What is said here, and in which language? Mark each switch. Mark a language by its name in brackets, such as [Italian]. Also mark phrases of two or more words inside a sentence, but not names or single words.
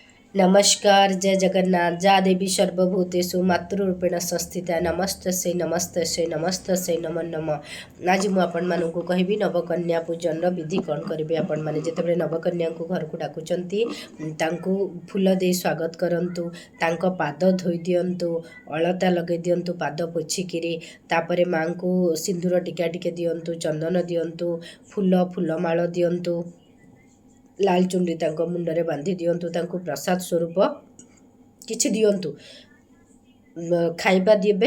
[Sanskrit] नमस्कार जय जगन्नाथ जा देवी सर्वभूतेषु मातृरूपेण संस्थिता नमस्तस्यै नमस्तस्यै नमस्तस्यै नमो नमः। [Odia] आज ମୁଁ ଆପଣମାନଙ୍କୁ କହିବି ନବକନ୍ୟା ପୂଜନର ବିଧି କ'ଣ କରିବେ। ଆପଣମାନେ ଯେତେବେଳେ ନବକନ୍ୟାଙ୍କୁ ଘରକୁ ଡାକୁଛନ୍ତି ତାଙ୍କୁ ଫୁଲ ଦେଇ ସ୍ୱାଗତ କରନ୍ତୁ, ତାଙ୍କ ପାଦ ଧୋଇ ଦିଅନ୍ତୁ, ଅଳତା ଲଗାଇ ଦିଅନ୍ତୁ ପାଦ ପୋଛିକିରି। ତାପରେ ମାଙ୍କୁ ସିନ୍ଦୁର ଟିକା ଟିକେ ଦିଅନ୍ତୁ, ଚନ୍ଦନ ଦିଅନ୍ତୁ, ଫୁଲମାଳ ଦିଅନ୍ତୁ, ଲାଲ ଚୁଣ୍ଡି ତାଙ୍କ ମୁଣ୍ଡରେ ବାନ୍ଧି ଦିଅନ୍ତୁ, ତାଙ୍କୁ ପ୍ରସାଦ ସ୍ୱରୂପ କିଛି ଦିଅନ୍ତୁ, ଖାଇବା ଦେବେ।